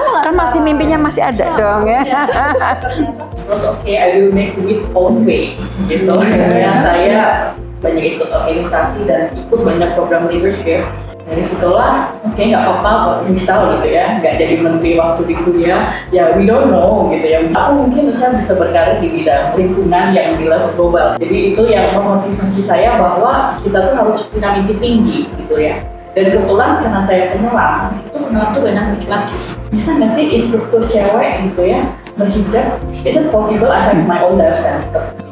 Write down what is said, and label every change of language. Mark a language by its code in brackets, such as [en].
[id] Kan masih mimpinya masih ada dong ya. Terus [en] I will make it own way. [id] Gitu. Ya, saya banyak ikut organisasi dan ikut banyak program leadership. Dari situlah, nggak apa-apa, misal gitu ya, nggak jadi menteri waktu di kuliah, ya [en] we don't know [id] gitu ya. Aku mungkin saya bisa berkarir di bidang lingkungan yang di level global. Jadi itu yang memotivasi saya bahwa kita tuh harus punya mimpi tinggi gitu ya. Dan kebetulan karena saya penyelam, itu penyelam tuh banyak laki-laki. Bisa nggak sih instruktur cewek gitu ya, berhijab? [en] Is it possible I have my own dive center?